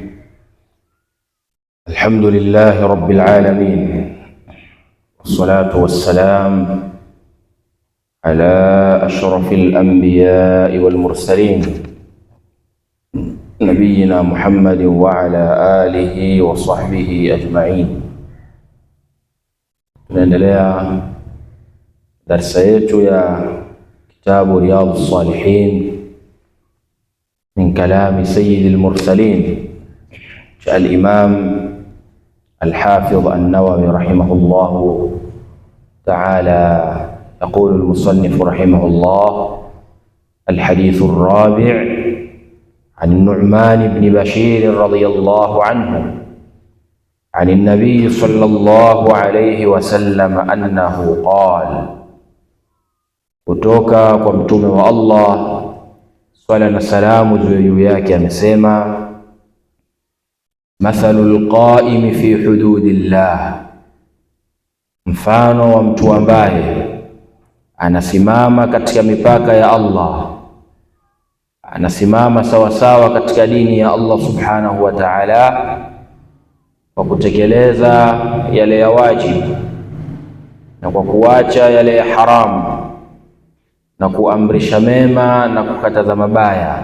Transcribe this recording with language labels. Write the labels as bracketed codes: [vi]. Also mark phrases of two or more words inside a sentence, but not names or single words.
[ar] الحمد لله رب العالمين، والصلاة والسلام على أشرف الأنبياء والمرسلين نبينا محمد وعلى آله وصحبه أجمعين. [sw] Tunaendelea darsa yetu ya kitabu Riyadhus Salihin [ar] من كلام سيد المرسلين الإمام الحافظ النووي رحمه الله تعالى. يقول المصنف رحمه الله: الحديث الرابع عن النعمان بن بشير رضي الله عنه عن النبي صلى الله عليه وسلم أنه قال، [sw] kutoka kwa mtume wa Allah swala na salamu juu yake amesema: mathalul [ar] القائم في حدود الله, [sw] mfano wa mtu ambaye anasimama katika mipaka ya Allah, anasimama sawasawa katika dini ya Allah [ar] سبحانه وتعالى, [sw] kwa kutekeleza yale ya wajibu na kwa kuacha yale ya haramu na kuamrisha mema na kukataza mabaya.